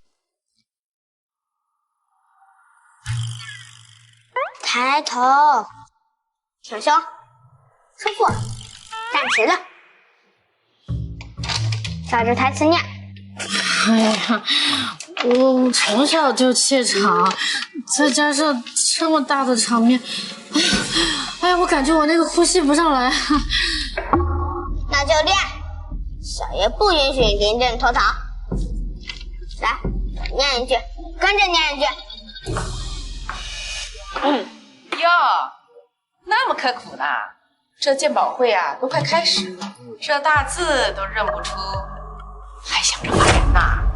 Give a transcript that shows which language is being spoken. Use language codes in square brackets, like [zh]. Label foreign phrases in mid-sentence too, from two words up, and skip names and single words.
[zh] 抬頭，挺胸，收腹，站直了，照着台詞念。哎呀，我從小就怯場，再加上這麼大的場面，哎呀，我感覺我那個呼吸不上來。那就練，小爺不允許臨陣脫逃。来，念一句，跟着念一句。哟，那么刻苦呢？这鉴宝会啊，都快开始了，这大字都认不出，还想着骂人呐？